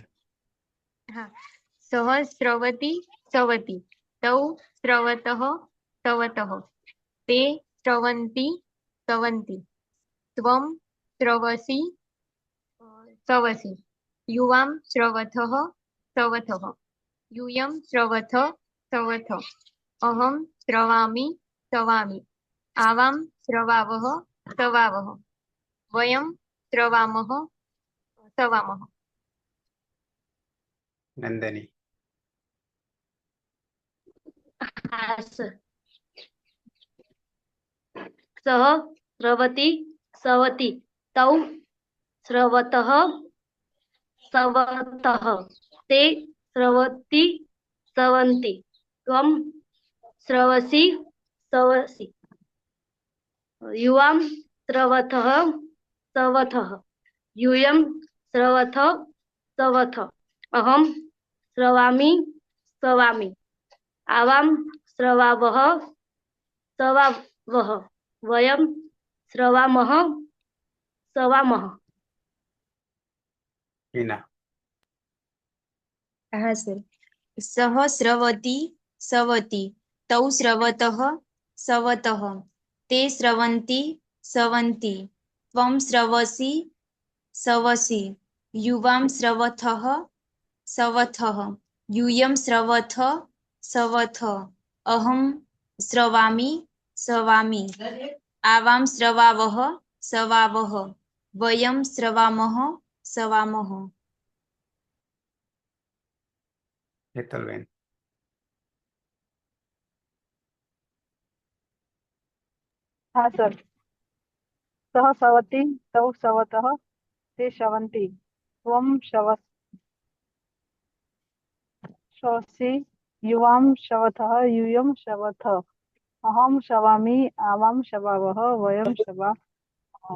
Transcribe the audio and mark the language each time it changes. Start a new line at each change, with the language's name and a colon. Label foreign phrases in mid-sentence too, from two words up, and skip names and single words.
Sanskrit: હા. સહ સ્રવતી સવતી તૌ સ્રવતઃ સવતઃ તે સ્રવંતી સવંતી ત્વમ સ્રવસી સવસી યુવામ સ્રવથઃ સવથઃ यूयं स्रवथ सवथ अहम स्रवामि सवामि आवाम स्रवावः सवावः वयं स्रवामः सवामः. नंदिनी
Gujarati: હા સર.
Sanskrit: સહ સ્રવતી સવતી તૌ સ્રવતઃ સવતઃ તે સ્રવતી સવંતી ત્વમ સ્રવસી સવસી યુવામ સ્રવથઃ સવથઃ यूयं स्रवथ सवथ अहम स्रवामि सवामि आवाम स्रवावः सवावः वयं स्रवामः सवामः. हीना
Gujarati: હા સર.
Sanskrit: સહ સ્રવતી સવતી તૌ સ્રવતઃ સવતઃ તે સ્રવંતી સવંતી ત્વમ સ્રવસી સવસી યુવામ સ્રવથઃ સવથઃ यूयं સ્રવથ સવથ અહમ સ્રવામિ સવામિ આવામ સ્રવાવઃ સવાવઃ વયમ સ્રવામઃ સવામઃ. हेतलबेन
Hindi: हाँ सर.
Sanskrit: सह सवती तौ सवतः ते शवन्ति त्वं शवसि युवां शवथः यूयं शवथ अहं शवामि आवां शवावः वयं शवामः.